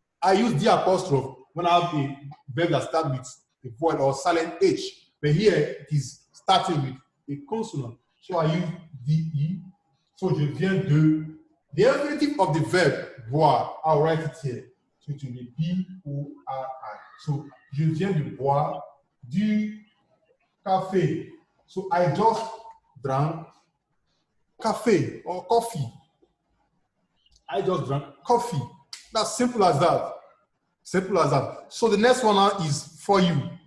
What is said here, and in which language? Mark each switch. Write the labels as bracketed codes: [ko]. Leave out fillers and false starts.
[en] I use D apostrophe when I have a verb that starts with a vowel or silent H. But here it is starting with a consonant. So I use DE. So je viens de. The infinitive of the verb boire, I'll write it here. So it will be B-O-R-I. [fr] So je viens de boire du café. [en] So I just drank café or coffee. I just drank coffee. That's simple as that. Simple as that. So the next one now is for you.